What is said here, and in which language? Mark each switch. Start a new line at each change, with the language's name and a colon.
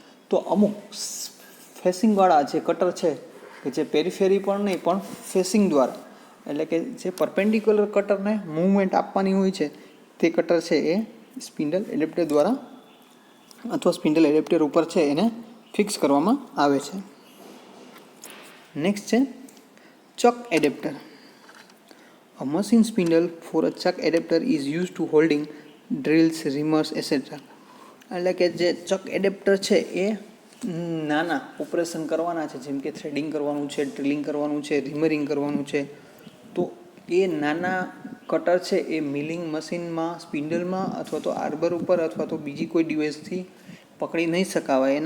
Gujarati: તો અમુક ફેસિંગવાળા જે કટર છે કે જે પેરીફેરી પણ નહીં પણ ફેસિંગ દ્વારા, એટલે કે જે પરપેન્ડિક્યુલર કટરને મૂવમેન્ટ આપવાની હોય છે તે કટર છે એ સ્પિન્ડલ એડેપ્ટર દ્વારા અથવા સ્પિન્ડલ એડેપ્ટર ઉપર છે એને ફિક્સ કરવામાં આવે છે. નેક્સ્ટ છે ચક adapter.
English: A machine spindle for a chuck adapter is used to holding drills, reamers, etc.
Gujarati: એટલે કે જે ચક એડેપ્ટર છે એ નાના ઓપરેશન કરવાના છે, જેમ કે થ્રેડિંગ કરવાનું છે, ડ્રિલિંગ કરવાનું છે, રીમરિંગ કરવાનું છે, તો એ નાના કટર છે એ મિલિંગ મશીનમાં, સ્પિન્ડલમાં અથવા તો આર્બર ઉપર અથવા તો બીજી કોઈ ડિવાઇસથી પકડી નહીં શકાવાય.